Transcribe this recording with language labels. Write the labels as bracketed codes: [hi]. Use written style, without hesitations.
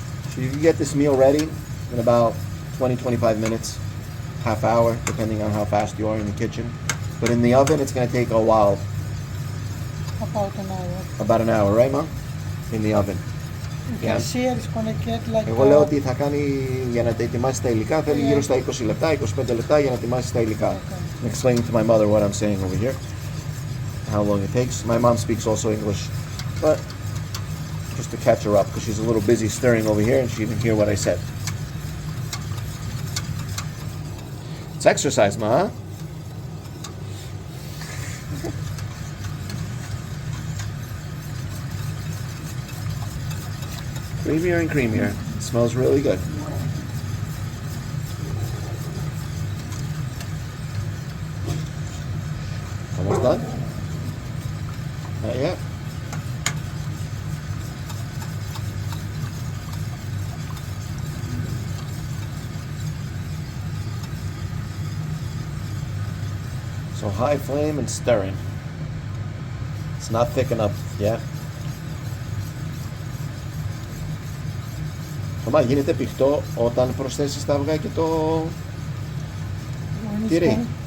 [en] So you can get this meal ready in about 20-25 minutes, half hour, depending on how fast you are in the kitchen. But in the oven, it's going to take a while. About an hour. About an hour, right, Mom? In the oven. You can see it's gonna get like [el] Εγώ λέω ότι θα κάνει για να τα ετοιμάσει τα υλικά, θέλει γύρω στα 20 λεπτά, 25 λεπτά για να ετοιμάσει τα υλικά. [en] I'm explaining to my mother what I'm saying over here. How long it takes. My mom speaks also English, but just to catch her up because she's a little busy stirring over here and she didn't hear what I said. It's exercise, Ma, huh? Creamier and creamier. It smells really good. Almost done? Not yet. So high flame and stirring. It's not thick enough yet. [el] Μα γίνεται πηχτό όταν προσθέσεις τα αυγά και το τυρί.